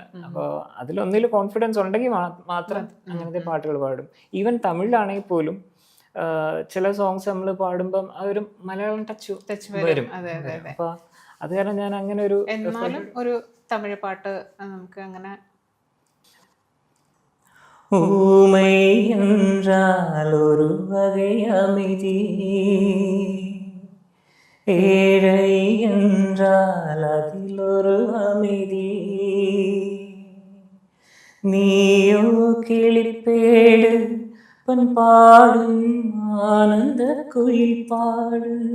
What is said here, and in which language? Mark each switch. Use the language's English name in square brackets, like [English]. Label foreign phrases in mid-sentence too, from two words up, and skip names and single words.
[Malayalam] അപ്പോൾ അതിലൊന്നിൽ കോൺഫിഡൻസ് ഉണ്ടെങ്കിൽ മാത്രം അങ്ങനത്തെ പാട്ടുകൾ പാടും. ഈവൻ തമിഴിലാണെങ്കിൽ പോലും ചില സോങ്സ് നമ്മൾ പാടുമ്പം ആ ഒരു മലയാളം ടച്ച് വരും. അപ്പൊ അത് കാരണം ഞാൻ അങ്ങനെ ഒരു തമിഴ് പാട്ട് നമുക്ക് അങ്ങനെ. [Tamil] ஊமை என்றால் ஒரு வகை அமைதி, ஏழை என்றால் அதில் ஒரு அமைதி, நீயோ கிளிப்பேடு பாடும் ஆனந்த குயில் பாடு,